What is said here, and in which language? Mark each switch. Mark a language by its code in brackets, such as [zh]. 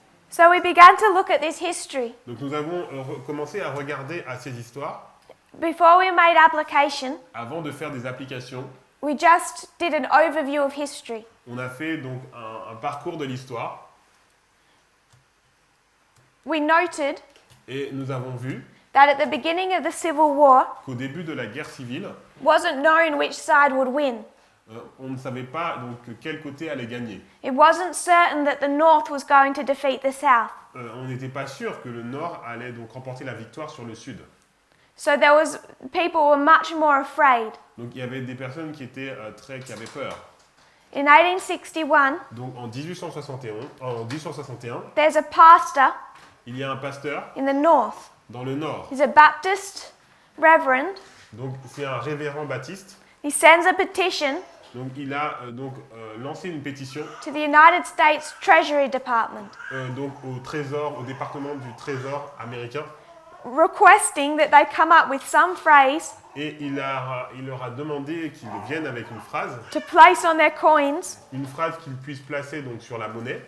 [en] So we began to look at this history. [fr] Donc nous avons commencé à regarder à ces histoires [en] Before we made application, [fr] avant de faire des applications. [en] we just did an overview of history. [fr] On a fait donc un parcours de l'histoire [en] We noted [fr] et nous avons vu [en] that at the beginning of the Civil War, [fr] qu'au début de la guerre civile, [en] wasn't known which side would win. [fr] on ne savait pas donc quel côté allait gagner. [en] It wasn't certain that the North was going to defeat the South. [fr] On n'était pas sûr que le Nord allait donc remporter la victoire sur le Sud. [en] So people were much more afraid. [fr] Donc il y avait des personnes qui étaient qui avaient peur. [en] In 1861, [fr] Donc en 1861, [en] there's a pastor [fr] il y a un pasteur [en] in the North. [fr] dans le Nord. [en] He's a Baptist reverend. [fr] Donc c'est un révérend baptiste. [en] He sends a petition [fr] Donc il a lancé une pétition [en] to the United States Treasury Department [fr] donc au département du Trésor américain. [en] requesting that they come up with some phrase [fr] Et il leur a demandé qu'ils viennent avec une phrase [en] on their coins [fr] qu'ils puissent placer donc sur la monnaie